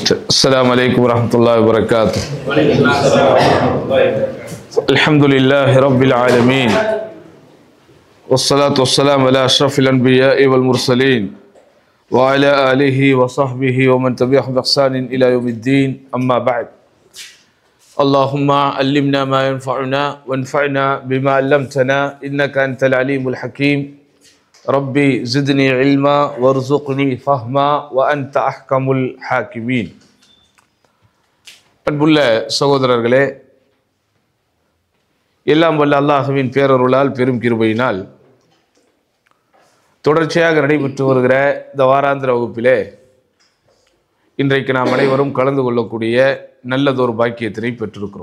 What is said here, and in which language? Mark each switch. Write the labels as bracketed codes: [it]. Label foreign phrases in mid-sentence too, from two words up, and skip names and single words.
[ar] السلام عليكم ورحمة الله وبركاته. الحمد لله رب العالمين والصلاة والسلام على أشرف الأنبياء والمرسلين وعلى آله وصحبه ومن تبعهم بإحسان إلى يوم الدين. أما بعد، اللهم علمنا ما ينفعنا وانفعنا بما علمتنا إنك أنت العليم الحكيم. ربي زدني علما وارزقني فهما وأنت أحكم الحاكمين. [ta] அன்புள்ள சகோதரர்களே, எல்லாம் வல்ல அல்லாஹ்வின் பேரருளால் பெரும் கிருபையினால் தொடர்ச்சியாக நடைபெற்று வருகிற இந்த வாராந்திர வகுப்பிலே இன்றைக்கு நாம் அனைவரும் கலந்து கொள்ளக்கூடிய நல்லதொரு பாக்கியத்தினை பெற்றிருக்கிறோம்.